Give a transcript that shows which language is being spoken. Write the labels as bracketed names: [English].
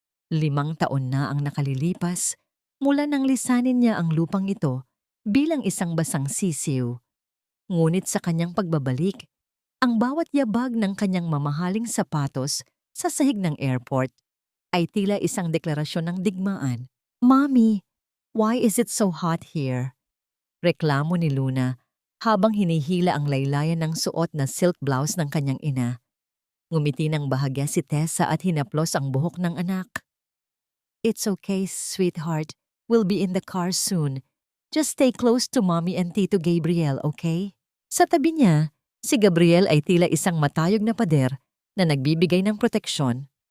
[Filipino] 5 taon na ang nakalilipas mula nang lisanin niya ang lupang ito bilang isang basang sisiw. Ngunit sa kanyang pagbabalik, ang bawat yabag ng kanyang mamahaling sapatos sa sahig ng airport ay tila isang deklarasyon ng digmaan. [English] "Mommy, why is it so hot here?" [Filipino] Reklamo ni Luna habang hinihila ang laylayan ng suot na silk blouse ng kanyang ina. Ngumiti ng bahagya si Tessa at hinaplos ang buhok ng anak. [English] "It's okay, sweetheart. We'll be in the car soon. Just stay close to Mommy and Tito Gabriel, okay?" [Filipino] Sa tabi niya, si Gabriel ay tila isang matayog na pader na nagbibigay ng proteksyon.